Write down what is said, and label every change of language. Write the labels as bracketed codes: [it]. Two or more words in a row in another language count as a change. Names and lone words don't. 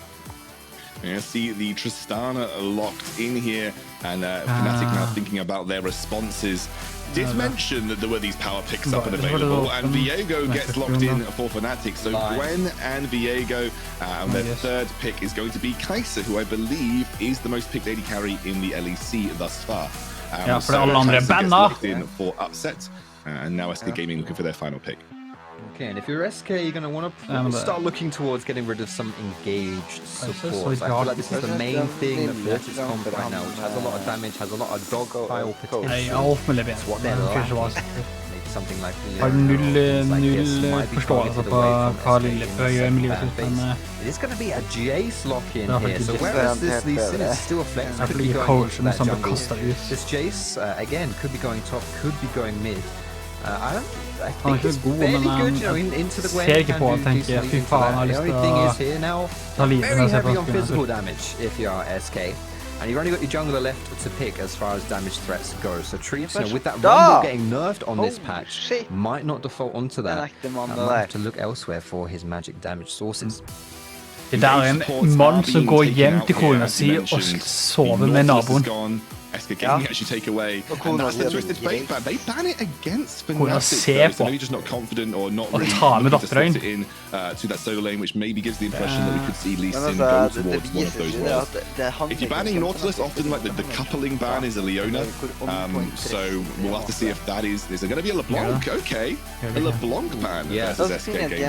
[en] Yeah, see the Tristana locked in here, and Fnatic now thinking about their responses. Did mention that there were these power picks up and available, and Viego gets locked in for Fnatic. So Gwen and Viego, and their third pick is going to be Kai'Sa, who I believe is the most picked AD carry in the LEC thus far. [no] For alle andre banna. [en] In for upset, and now SK Gaming looking for their final pick. Okay, and if you're SK, you're going to want to start looking towards getting rid of some engaged support. I feel like this is the main thing that Fnatic's comp right now, which has a lot of damage, has a lot of dogpile potential. It's what they're lacking. Maybe something like the... [no] null forståelse på hva Lillebø gjør med livet sitt, men... [en] It is going to be a Jace lock-in here, so whereas this Lee Sin is still a flex, could be going into that jungle. This Jace, again, could be going top, could be going mid. I think it's fairly good, you know, into the Gwen. The only thing is here now, very heavy on physical damage if you are SK. And you've only got your jungler left to pick as far as damage threats go. So Treats, you know, with that Rumble getting nerfed on this patch, might not default onto that. Might have to look elsewhere for his magic damage sources. [no] Det der er en mann som går hjem til kona si og sover med naboen. [en] SK Gaming actually take away, and that's the Twisted Fate ban. They ban it against [no] Kona [en] Fnatic, [no] ser [en] so [no] på [en] maybe just not confident or not [no] og [en] really [no] tar med [en] looking to [no] datteren. [en] slot it in to that solo lane, which maybe gives the impression that we could see Lee Sin [no] Men [en] go [no] altså, [en] towards one of those roles. If you're banning Nautilus, often like the coupling ban is a Leona, so we'll have to see if that is there going to be a LeBlanc? Okay, a LeBlanc ban versus SK Gaming.